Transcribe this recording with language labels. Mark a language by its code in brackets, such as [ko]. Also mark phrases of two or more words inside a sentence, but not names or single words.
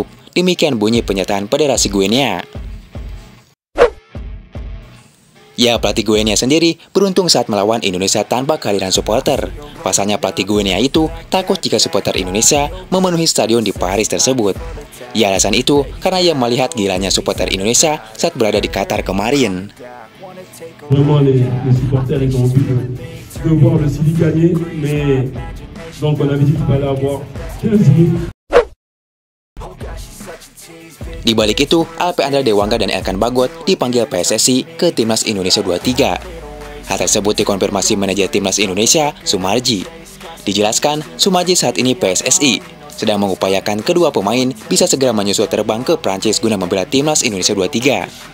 [id] Demikian bunyi pernyataan Federasi Guinea. Ya, pelatih Guinea sendiri beruntung saat melawan Indonesia tanpa kehadiran supporter. Pasalnya pelatih Guinea itu takut jika supporter Indonesia memenuhi stadion di Paris tersebut. Ya, alasan itu karena ia melihat gilanya supporter Indonesia saat berada di Qatar kemarin. [fr] Vraiment, les supporters ils ont envie de voir le Chili gagner, mais donc on avait dit qu'il fallait avoir 15 minutes. [id] Di balik itu, Alpe Andra Dewangga dan Elkan Bagot dipanggil PSSI ke Timnas Indonesia 23. Hal tersebut dikonfirmasi manajer Timnas Indonesia, Sumarji. Dijelaskan, Sumarji saat ini PSSI sedang mengupayakan kedua pemain bisa segera menyusul terbang ke Prancis guna membela Timnas Indonesia 23.